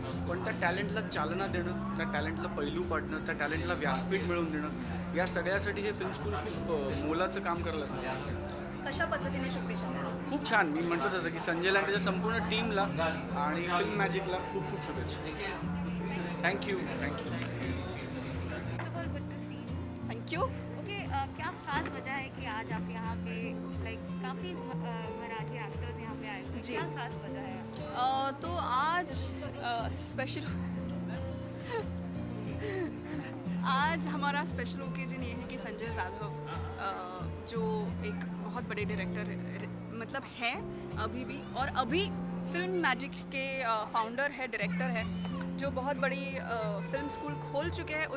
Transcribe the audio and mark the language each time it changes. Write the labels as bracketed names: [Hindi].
[Marathi] पण त्या टॅलेंटला चालना देणं, त्या टॅलेंटला पैलू पाडणं, त्या टॅलेंटला व्यासपीठ मिळवून देणं, या सगळ्यासाठी हे फिल्म स्कूल खूप मोलाचं काम करायला सांगतं. कशा पद्धतीने शुभेच्छा देणार? खूप छान. मी म्हणतो तसं की संजयला आणि त्याच्या संपूर्ण टीमला आणि फिल्म मॅजिकला खूप खूप शुभेच्छा. [English] Thank you. First of all, good to see you. Thank you. [Hindi] Okay, क्या खास वजह है कि आज आप यहाँ पे लाइक काफ़ी मराठी एक्टर्स यहाँ पे आए हुए हैं? जी. क्या खास वजह है? तो आज स्पेशल आज हमारा स्पेशल ओकेजन ये है कि संजय जाधव जो एक बहुत बड़े डायरेक्टर मतलब हैं अभी भी, और अभी फिल्म मैजिक के फाउंडर है, डायरेक्टर है, जो बहुत बड़ी फिल्म स्कूल खोल चुके हैं.